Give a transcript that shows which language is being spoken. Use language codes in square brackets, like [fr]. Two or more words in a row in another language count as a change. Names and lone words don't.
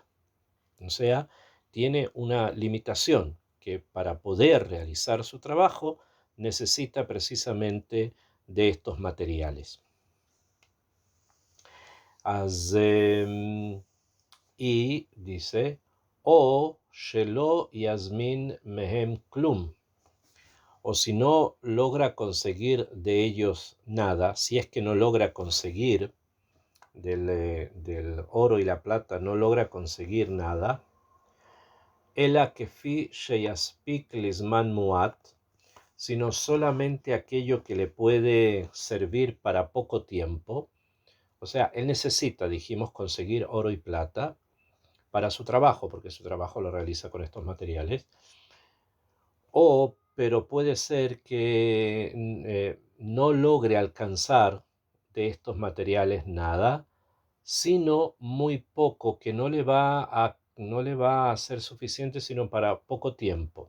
[es] O sea, tiene una limitación que para poder realizar su trabajo necesita precisamente de estos materiales. Y dice, [he] או שלא יזמין מהם כלום, [es] o si no logra conseguir de ellos nada, si es que no logra conseguir del oro y la plata, no logra conseguir nada, [he] אלא כפי שיספיק לזמן מועט, [es] sino solamente aquello que le puede servir para poco tiempo. O sea, él necesita, dijimos, conseguir oro y plata para su trabajo, porque su trabajo lo realiza con estos materiales. Pero puede ser que no logre alcanzar de estos materiales nada, sino muy poco, que no le va no le va a ser suficiente sino para poco tiempo.